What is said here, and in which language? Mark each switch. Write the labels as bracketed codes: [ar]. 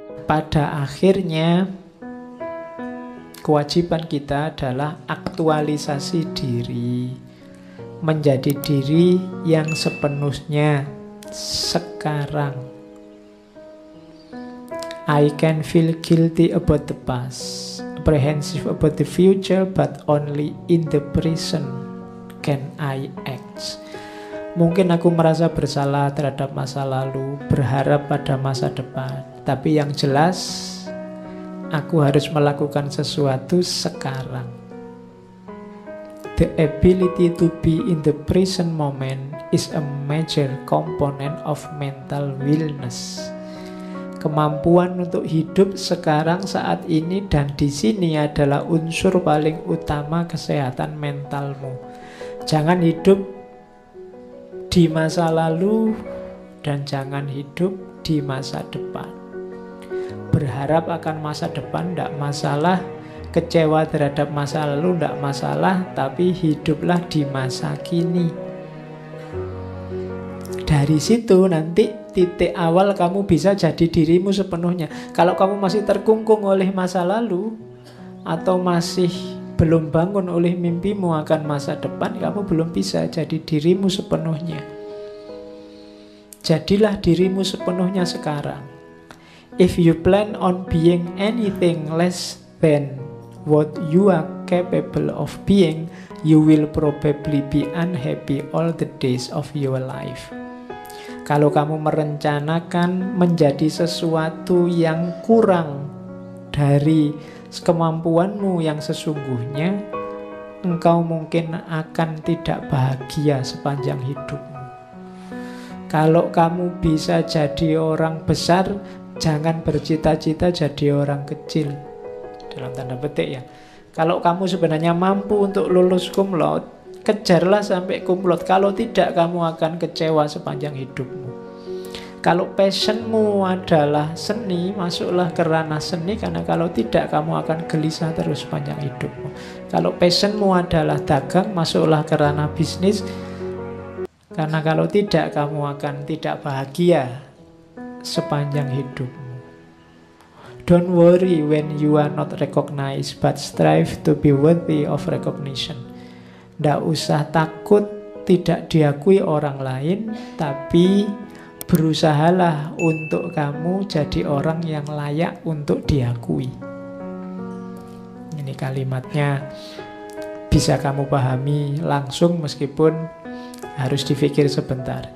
[id] Pada akhirnya, kewajiban kita adalah aktualisasi diri, menjadi diri yang sepenuhnya sekarang. [en] I can feel guilty about the past, apprehensive about the future, but only in the present can I act. [id] Mungkin aku merasa bersalah terhadap masa lalu, berharap pada masa depan, tapi yang jelas aku harus melakukan sesuatu sekarang. [en] The ability to be in the present moment is a major component of mental wellness. [id] Kemampuan untuk hidup sekarang, saat ini dan di sini adalah unsur paling utama kesehatan mentalmu. Jangan hidup di masa lalu dan jangan hidup di masa depan. Berharap akan masa depan tidak masalah, kecewa terhadap masa lalu tidak masalah, tapi hiduplah di masa kini. Dari situ nanti titik awal kamu bisa jadi dirimu sepenuhnya. Kalau kamu masih terkungkung oleh masa lalu atau masih belum bangun oleh mimpimu akan masa depan, kamu belum bisa jadi dirimu sepenuhnya. Jadilah dirimu sepenuhnya sekarang. [en] If you plan on being anything less than what you are capable of being, you will probably be unhappy all the days of your life. [id] Kalau kamu merencanakan menjadi sesuatu yang kurang dari kemampuanmu yang sesungguhnya, engkau mungkin akan tidak bahagia sepanjang hidupmu. Kalau kamu bisa jadi orang besar, jangan bercita-cita jadi orang kecil. Dalam tanda petik ya. Kalau kamu sebenarnya mampu untuk lulus cum laude, kejarlah sampai cum laude. Kalau tidak, kamu akan kecewa sepanjang hidupmu. Kalau passionmu adalah seni, masuklah ke ranah seni, karena kalau tidak kamu akan gelisah terus sepanjang hidupmu. Kalau passionmu adalah dagang, masuklah ke ranah bisnis, karena kalau tidak kamu akan tidak bahagia sepanjang hidupmu. [en] Don't worry when you are not recognized, but strive to be worthy of recognition. [id] Tidak usah takut tidak diakui orang lain, tapi berusahalah untuk kamu jadi orang yang layak untuk diakui. Ini kalimatnya bisa kamu pahami langsung meskipun harus dipikir sebentar.